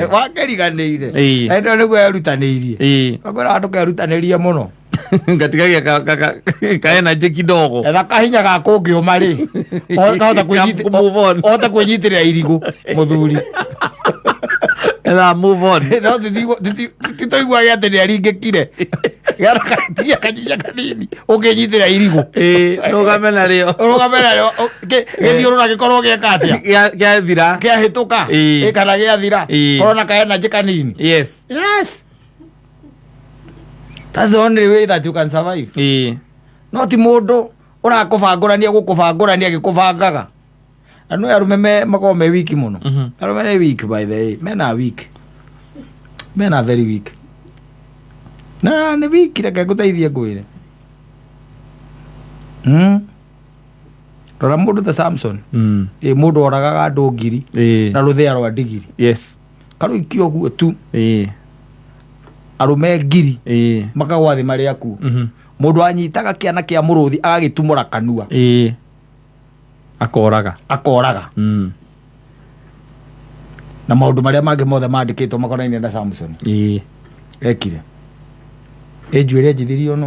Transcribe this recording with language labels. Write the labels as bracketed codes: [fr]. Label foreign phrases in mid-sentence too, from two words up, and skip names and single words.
[ki] wakeriganĩire endo nĩguo erutanĩirie akora andũ kerutanĩria mũno ngatigagia kaenergy kidogo etha kahinya ga kũngĩũma rĩ ohota kwĩnyitĩrĩra irigũ mũthuri etha [en] move on [ki] no titoiguage atĩ nĩaringĩkire tia kanyinya kanini ũkĩnyitĩrĩra irigũ rũgame narĩo gĩthiũrũra gĩkorwo gĩeka atĩa gĩathira kĩahĩtũka kana gĩathira korwo na kaenergy kanini. [en] Yes. That's the only way that you can survive. [ki] No ti mũndũ ũrakũbangũrania gũkũbangũrania gĩkũbangaga. Anũ arume makorwo me wiki mũno. Arume nĩ [en] weak by the way. Men are weak. Men are very weak. [ki] Na nĩ weak reke ngũteithie ngwĩre. Rora mũndũ ta Samson. Mũndũ oragaga andũ ngiri na rũthĩa rwa ndigiri. [en] Yes. [ki] Karũikio ũguo tu. Arume ngiri makagwa thĩ marĩ aku mũndũ anyitaga kĩana kĩa mũrũthi agagĩtumũra kanua akoraga na maũndũ marĩa mangĩ mothe mandĩkĩtwo makonainie na Samson ekire njuĩrĩ njithirio no